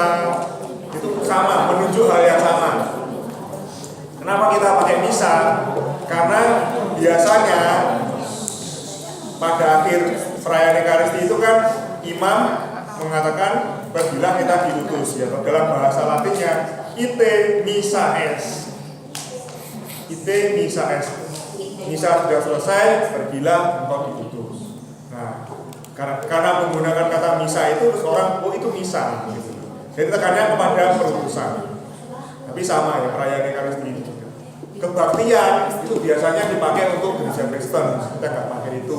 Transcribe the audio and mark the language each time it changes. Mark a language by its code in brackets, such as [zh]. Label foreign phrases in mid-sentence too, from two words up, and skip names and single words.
[id] Itu sama, menunjuk hal yang sama. Kenapa kita pakai misa? Karena biasanya pada akhir perayaan Ekaristi itu kan imam mengatakan pergilah kita diutus, ya. Dalam bahasa Latinnya [la] ite missa es. Ite missa es. [id] Misa sudah selesai, pergilah engkau diutus. Nah, karena menggunakan kata misa itu terus orang, oh itu misa gitu. Jadi tekannya kepada perutusan. Tapi sama ya perayaan Ekaristi ini juga. Kebaktian itu biasanya dipakai untuk gereja Kristen, kita nggak pakai itu.